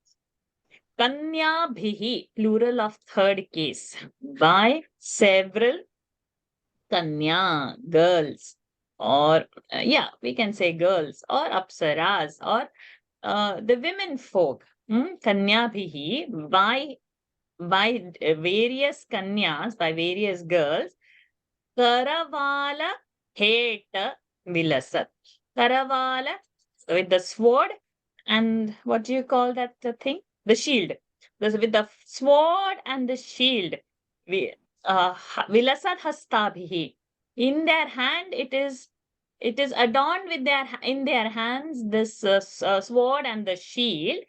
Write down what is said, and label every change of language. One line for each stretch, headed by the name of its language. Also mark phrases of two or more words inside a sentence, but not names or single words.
English: Kanyabhihi, plural of third case, by several kanya, girls, or we can say girls, or apsaras, or the women folk. Kanyabhihi, by various kanyas, by various girls.
Sanskrit: करवाल हेत विलसत्. Karavala,
English: with the sword, and what do you call that thing? The shield. With the sword and the shield.
Sanskrit: विलसत् हस्तैः.
English: In their hand, it is adorned with in their hands this sword and the shield.